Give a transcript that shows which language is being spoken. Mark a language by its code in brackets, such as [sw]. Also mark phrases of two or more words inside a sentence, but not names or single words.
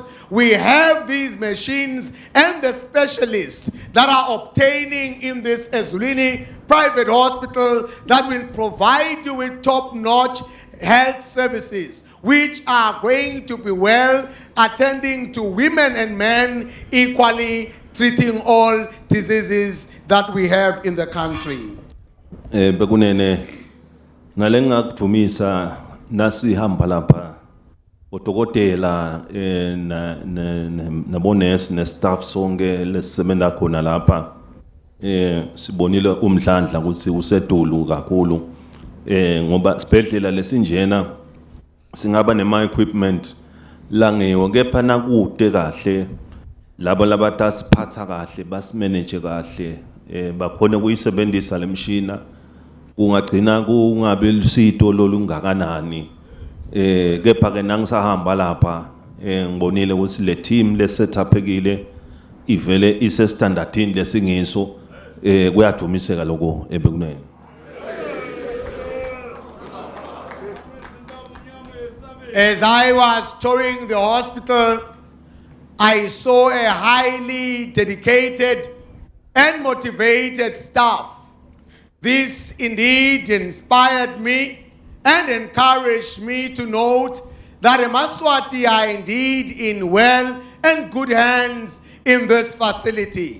[en] We have these machines and the specialists that are obtaining in this Ezulwini private hospital that will provide you with top-notch health services, which are going to be well attending to women and men equally, treating all diseases that we have in the country. [ss] Bekunene nalengakuvumisa nasihamba lapha odokotela nabonesi nestaff sonke lesebenza khona lapha sibonile umdlandla ukuthi usedulu kakhulu ngoba sibhedlela lesinjena singaba nema equipment langeyo kepha nakude kahle labo labatasiphatha kahle basimanage kahle bakhona kuyisebenzisa lemshina kungagcina kungabe lusito lolungakanani kepha ke nangisahamba lapha ngibonile ukuthi le team le setupekile ivele ise standardini lesingiso kuyadumiseka lokho ebekunene. [en] As I was touring the hospital, I saw a highly dedicated and motivated staff. This indeed inspired me and encouraged me to note that Yemaswati are indeed in well and good hands in this facility.